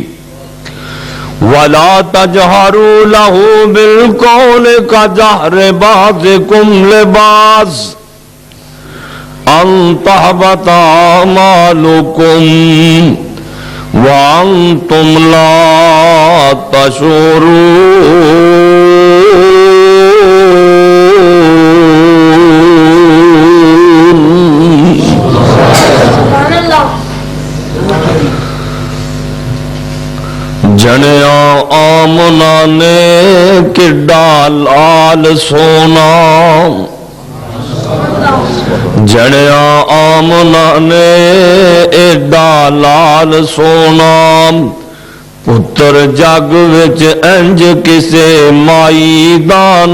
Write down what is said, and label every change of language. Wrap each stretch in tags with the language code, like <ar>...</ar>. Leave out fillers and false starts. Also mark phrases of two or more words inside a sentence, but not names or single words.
<ar>ولا تجهروا له بالقول كجهر بعضكم لبعض أن تحبط أعمالكم وأنتم لا تشعرون. سبحان اللہ.</ar> <pa>جنیا آمنا نے کڈا لال سونا جنیا آمنا نے ایڈا لال سونا پتر جگ وچ انج کسے مائی دا</pa>